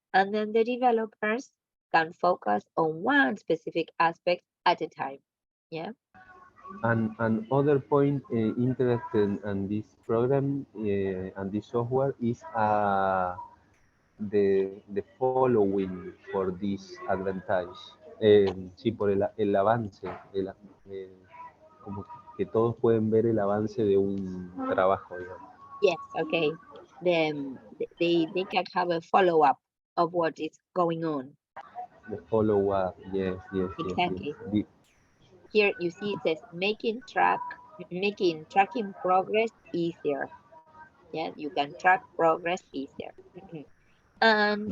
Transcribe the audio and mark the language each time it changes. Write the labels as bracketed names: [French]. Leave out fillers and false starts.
[English] And then the developers can focus on one specific aspect at a time. Yeah. And other point interested in this program and this software is the following for this advantage. [Spanish] Sí, por el avance, como que todos pueden ver el avance de un trabajo, digamos. [English] Yes. Okay. Then they can have a follow up of what is going on. The follow up, yes, yes, yes, yes. Exactly. Here you see it says making tracking progress easier. Yeah, you can track progress easier. And